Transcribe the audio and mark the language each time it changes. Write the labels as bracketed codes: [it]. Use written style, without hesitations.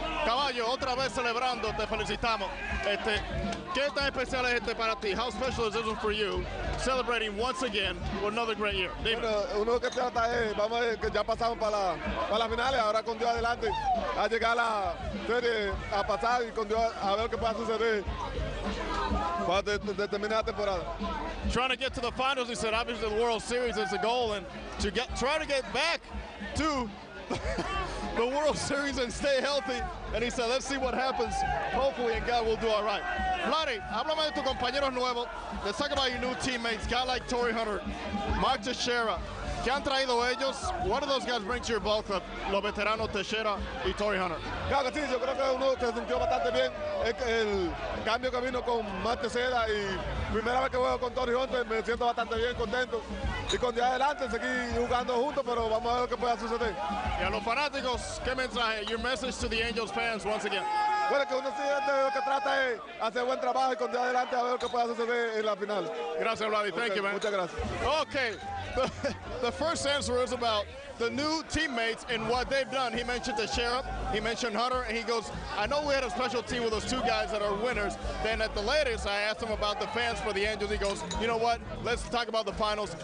[es] Caballo, otra vez celebrando, te felicitamos. ¿Qué tan especial es para ti? [en] How special is this one for you? Celebrating once again with another great year. [es] Bueno, uno que trata es, vamos a ver, que ya pasamos para las finales, ahora con Dios adelante, a llegar a la serie, a pasar y con Dios a ver qué pueda suceder para terminar la temporada. [en] Trying to get to the finals, he said, obviously the World Series is the goal, and to try to get back to the World Series and stay healthy. And he said, let's see what happens. Hopefully, and God will do all right. [es] Vladi, háblame de tus compañeros nuevos. [en] Let's talk about your new teammates, guys like Torrey Hunter, Mark Teixeira. [es] ¿Qué han traído ellos? [en] What do those guys bring to your ball club? [es] Los veteranos Teixeira y Torrey Hunter. Claro que sí, yo creo que uno que se sintió bastante bien el cambio que vino con Mark Teixeira y primera vez que juego con Torrey Hunter, me siento bastante bien, contento. Y con día adelante seguir jugando juntos, pero vamos a ver qué pueda suceder. Y a los fanáticos, ¿qué mensaje? [en] Your message to the Angels fans once again. [es] Bueno, que uno siempre lo que trata es hacer buen trabajo y con día adelante a ver qué pueda suceder en la final. Gracias, [en] Vladi. Thank you, man. [es] Muchas gracias. [en] Okay, the first answer is about the new teammates and what they've done. He mentioned the sheriff, he mentioned Hunter, and he goes, I know we had a special team with those two guys that are winners. Then at the latest, I asked him about the fans for the Angels. He goes, you know what, let's talk about the finals.